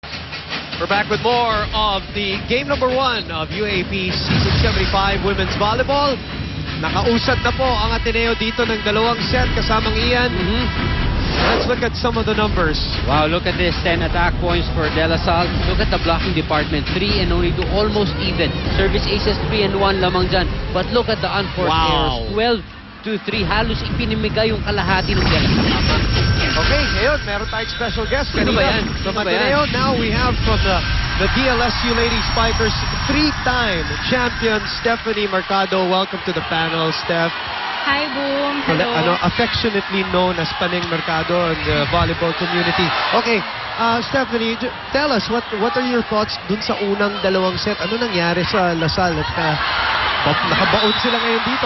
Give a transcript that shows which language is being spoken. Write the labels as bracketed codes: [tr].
[en] We're back with more of the game number 1 of UAP Season 75 Women's Volleyball. [tl] Nakausad na po ang Ateneo dito ng dalawang set kasamang Ian. [en] Let's look at some of the numbers. Wow, look at this. 10 attack points for De La Salle. Look at the blocking department. 3 and only 2. Almost even. Service aces 3 and 1 [tl] lamang dyan. [en] But look at the unforced errors. [tl] 12-3. Halos ipinimigay yung kalahati ng De La Salle. Okay, ngayon, meron tayong special guest. Sino ba yan? [en] From Ateneo, now we have from the DLSU Lady Spikers, 3-time champion Stephanie Mercado. Welcome to the panel, Steph. Hi, Boom. Hello. Affectionately known as Paneng Mercado in the volleyball community. Okay, Stephanie, tell us, what are your thoughts [tl] dun sa unang dalawang set? Ano nangyari sa La Salle at nakabaon sila ngayon dito?